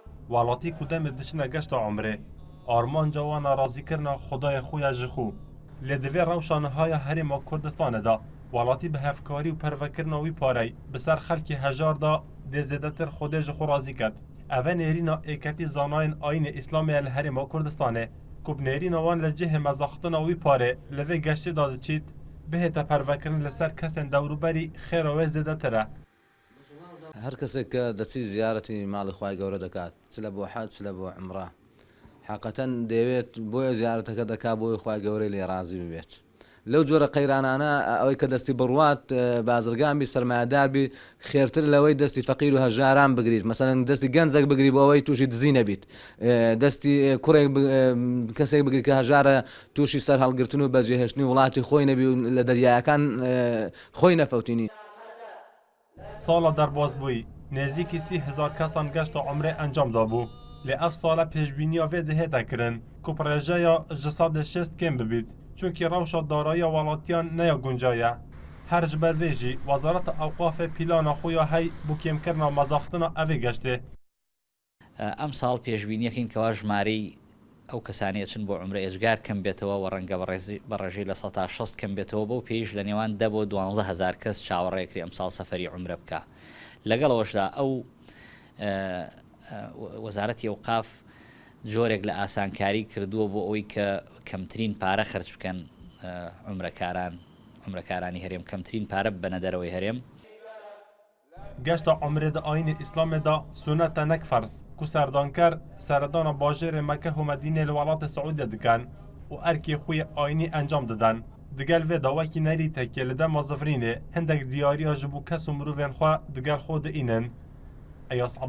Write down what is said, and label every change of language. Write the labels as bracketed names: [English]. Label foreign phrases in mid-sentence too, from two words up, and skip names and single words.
[Kurdish] وڵاتی کودەمێ دچنە گەشتە عمرێ ئارمان جوانە ڕازیکردنا خدای خویا ji xwe lê divê rewşanihaya Herêma Kurdistanê da welatî bi hevkarî û pervekirina wî parey bi ser xelkê hejar da dê zêdetir Xwedê ji xwe razî ket. Ev e nêrîna êketî zanayên Ayînê Îslamê li Herêma Kurdistanê ku bi nêrîna wan li cihê mezaxistina wî parê li vê geştê da diçît bihête pervekirin li ser kesên dewrûberî xêra wê zêdetir e. [Central Kurdish] هەر کەسێک کە دەچی زیارەتی ماڵی خوای گەورە دەکات چ لە بۆ حەج چ لە بۆ عومرە حەقەتەن دەیەوێت بۆیە زیارەتەکە دەکات بۆی خوای گەورەی لێ ڕازی ببێت. لەو جۆرە قەیرانانە ئەوەی کە دەستی بڕوات بازرگانبی سەرمایەداربی خێرتر لەوەی دەستی فەقیر و هەژاران بگریت مەسەڵەن دەستی گەنجێک بگری بۆ ئەوەی تووشی دزی نەبیت دەستی کوڕێک کەسێک بگریت کە هەژارە تووشی سەر هەڵگرتن و بەجێهێشتنی وڵاتی خۆی نەبی و لە دەریایەکان خۆی نەفەوتینی. [Kurdish] Sala derbasbûyî nêzîkî 30,000 kesan geşta Umrê encam dabû. Lê ev sala pêşbîniya vê dihête kirin ku projeya ji sadê 6 kêm bibît çunkî rewşa daraya welatiyan neya gunca ye. Her ji ber vê jî Wezareta Ewqafê plana xwe ya hey bû kêmkirina mezaxistina evê geştê. [Central Kurdish] ئەم ساڵ پێشبینیەکەین کەوا ژمارەی ئەو کەسانەیە چن بۆ عمرە ئێجگار کەم بێتەوە و ڕەنگە بەڕێژەی لە 16 کەم بێتەوە بەو پێیش لە نێوان 10 بۆ 12,000 کەس چاوەڕێکری ئەم ساڵ سەفەری عمرە بکە. لەگەڵەوەشدا ئەو وەزارەتی ئەوقاف جۆرێک لە ئاسانکاری کردووە بۆ ئەوەی کە کەمترین پارە خەرج بکەن عمرەکارانی هەرێم کەمترین پارە بنە دەرەوەی هەرێم. [Kurdish] Geşta Umrê di Ayînê Îslamê da suneta nek ferz ku serdanker seredana bajêrê Mekke û Medînê li welatê Siûdiyê dikin û erkê xwe yê ayînî encam didin. Digel vê da wekî nerî tekê li dema zifrînê hindek diyariya ji bo kes û mirovên xwe digel xwe diînin.